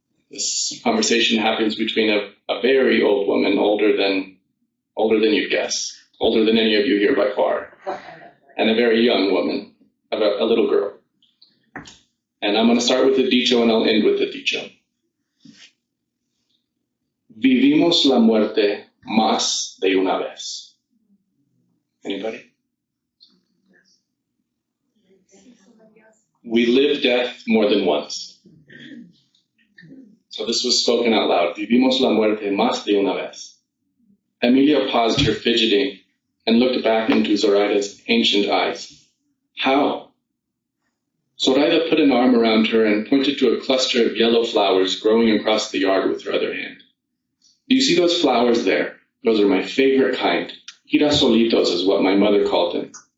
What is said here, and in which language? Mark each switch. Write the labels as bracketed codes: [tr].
[en] This conversation happens between a very old woman, older than you'd guess, older than any of you here by far, and a very young woman, a little girl. And I'm going to start with the dicho and I'll end with the dicho. [es] Vivimos la muerte más de una vez. [en] Anybody? We live death more than once. So this was spoken out loud. [es] Vivimos la muerte más de una vez. [en] Emilia paused her fidgeting and looked back into Zoraida's ancient eyes. How? Zoraida put an arm around her and pointed to a cluster of yellow flowers growing across the yard with her other hand. Do you see those flowers there? Those are my favorite kind. Girasolitos is what my mother called them.